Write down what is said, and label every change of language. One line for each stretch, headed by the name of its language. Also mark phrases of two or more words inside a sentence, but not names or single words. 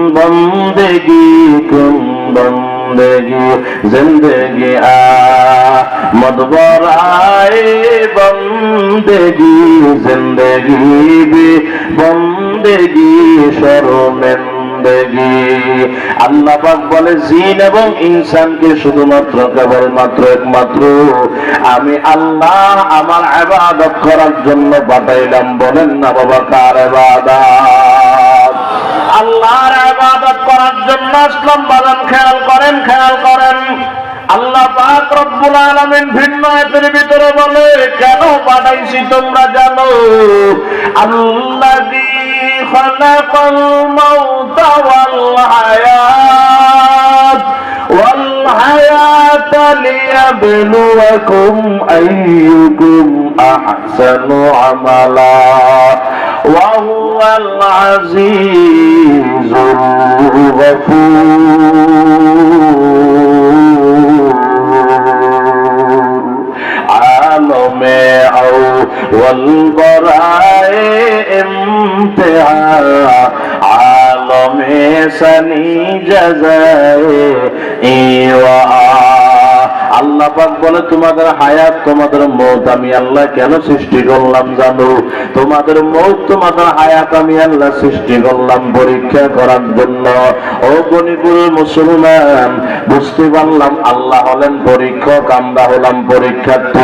Urdu: بندگی زندگی مدبرائے بندگی زندگی بھی بندگی شرمندگی.
Bangla: আল্লাহ পাক বলে জিন এবং ইনসানকে শুধুমাত্র কেবলমাত্র একমাত্র আমি আল্লাহ আমার ইবাদত করার জন্য পাঠাইলাম। বলেন না বাবা কার ইবাদত? আল্লাহর ইবাদত করার জন্য আসলাম। বাজান খেয়াল করেন আল্লাহ পাক
Arabic: رب العالمين
Bangla: ভিন্ন আয়াতের ভিতরে বলে কেন পাঠাইছি তোমরা জানো?
Arabic: الذي خلق الموت والحياة ليبلوكم أيكم أحسن عملا وهو العزيز الغفور
Urdu: میں آؤ ولبرائے امتحان عالمے سنی جزائے ایوا.
Bangla: আল্লাহ পাক বলে তোমাদের হায়াত তোমাদের মওত আমি আল্লাহ কেন সৃষ্টি করলাম জানো? তোমাদের মওত তোমাদের হায়াত আমি আল্লাহ সৃষ্টি করলাম পরীক্ষা করার জন্য। ও গণিপুর মুসলমান বুঝতে পারলাম আল্লাহ হলেন পরীক্ষক, আমরা হলাম পরীক্ষার্থী।